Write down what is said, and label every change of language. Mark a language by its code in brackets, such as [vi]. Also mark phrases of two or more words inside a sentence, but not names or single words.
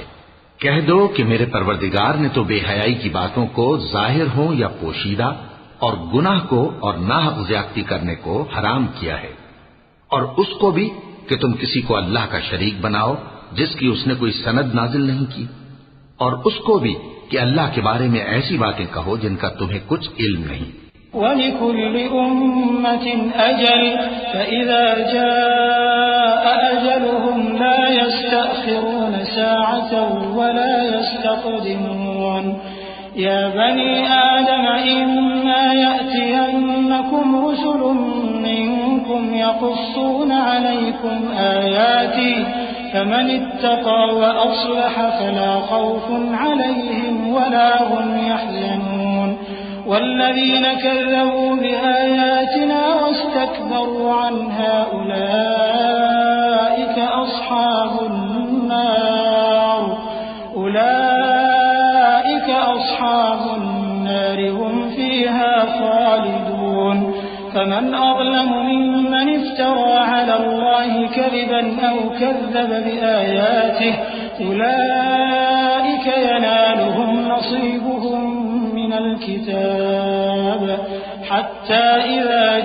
[hi] कह दो कि मेरे परवरदिगार ने तो बेहयाई की बातों को जाहिर हो या पोशीदा और गुनाह को और नाहक ज्यादती करने को हराम किया है, और उसको भी कि तुम किसी को अल्लाह का शरीक बनाओ जिसकी उसने कोई सनद नाजिल नहीं की, और उसको भी कि अल्लाह के बारे में ऐसी बातें कहो जिनका तुम्हें कुछ इल्म नहीं। [ar] ولكل أمة أجل فإذا جاء أجلهم لا يستأخرون ساعة ولا يستقدمون. يا بني آدم إما يأتينكم رسل منكم يقصون عليكم آياتي فمن اتقى وأصلح فلا خوف عليهم ولا هم يحزنون. والذين كذبوا بآياتنا واستكبروا عنها أولئك أصحاب النار هم فيها خالدون. فمن أظلم ممن افترى على الله كذبا أو كذب بآياته أولئك ينالهم نصيبهم من الكتاب حتى إذا